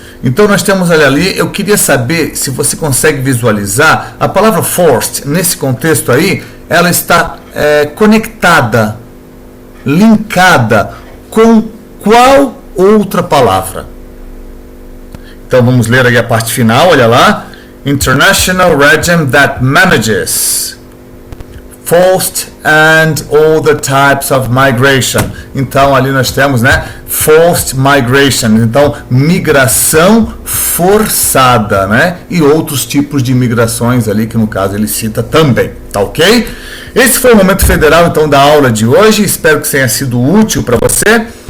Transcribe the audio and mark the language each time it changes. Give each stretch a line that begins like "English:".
Portuguese: Então nós temos ali, eu queria saber se você consegue visualizar a palavra forced, nesse contexto aí, ela está conectada, linkada com qual outra palavra? Então vamos ler aí a parte final, olha lá.
English: international regime that manages forced and all the types of migration.
Portuguese: Então ali nós temos, né, forced migration, então migração forçada, né, e outros tipos de migrações ali que no caso ele cita também, tá ok? Esse foi o Momento Federal então da aula de hoje, espero que tenha sido útil para você.